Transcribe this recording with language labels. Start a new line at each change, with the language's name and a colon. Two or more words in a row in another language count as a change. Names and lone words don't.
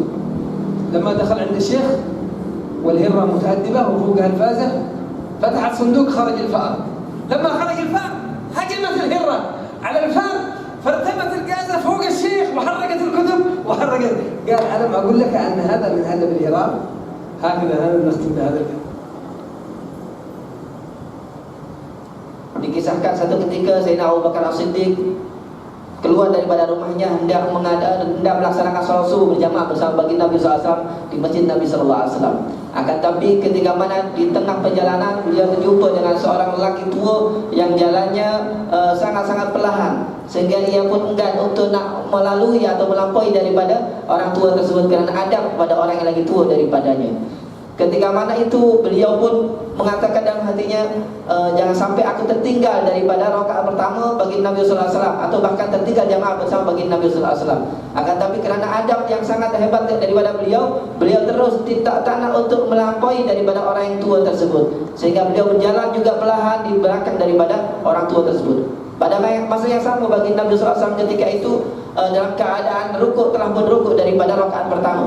Arabic: لما دخل عند الشيخ والهرة متأدبة وفوقها الفازة، فتح الصندوق خرج الفأر. لما خرج الفأر هجمت الهرة على الفأر فارتمت الغازة فوق الشيخ وحرقت الكتب وحرقت. قال ألم أقول لك أن هذا من أدب الهرار؟ هكذا نختم بهذا الكلام.
Malay: Dikisahkan satu ketika Sayyidina Abu Bakar As-Siddiq keluar daripada rumahnya hendak melaksanakan salat subuh berjamaah bersama baginda Nabi SAW di masjid Nabi SAW. Akan tapi ketika mana di tengah perjalanan beliau berjumpa dengan seorang lelaki tua yang jalannya sangat-sangat perlahan, sehingga ia pun enggan untuk nak melalui atau melampaui daripada orang tua tersebut kerana adab kepada orang yang lagi tua daripadanya. Ketika mana itu beliau pun mengatakan dalam hatinya, jangan sampai aku tertinggal daripada rakaat pertama bagi Nabi
Arabic: صلى الله عليه وسلم,
Malay: atau bahkan tertinggal jamaah bersama bagi Nabi
Arabic: صلى الله عليه وسلم.
Malay: Akan tapi kerana adab yang sangat hebat daripada beliau terus tak nak untuk melampaui daripada orang yang tua tersebut, sehingga beliau berjalan juga perlahan di belakang daripada orang tua tersebut. Pada masa yang sama bagi Nabi
Arabic: صلى الله عليه وسلم
Malay: ketika itu dalam keadaan rukuk telah pun rukuk daripada rakaat pertama.